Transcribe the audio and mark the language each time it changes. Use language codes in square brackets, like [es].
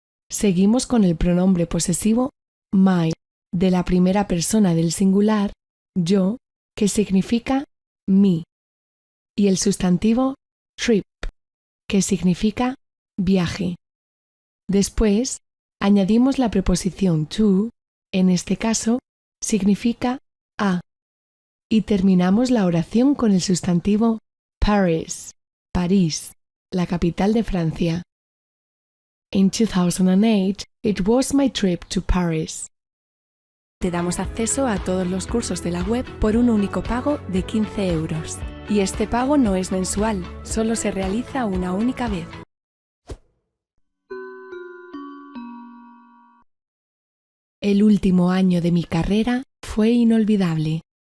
[es] Seguimos con el pronombre posesivo my, de la primera persona del singular, yo, que significa mi, y el sustantivo trip, que significa viaje. Después, añadimos la preposición to, en este caso, significa a, y terminamos la oración con el sustantivo Paris, París, la capital de Francia. [en] In 2008, it was my trip to Paris. [es] Te damos acceso a todos los cursos de la web por un único pago de 15 euros. Y este pago no es mensual, solo se realiza una única vez. El último año de mi carrera fue inolvidable.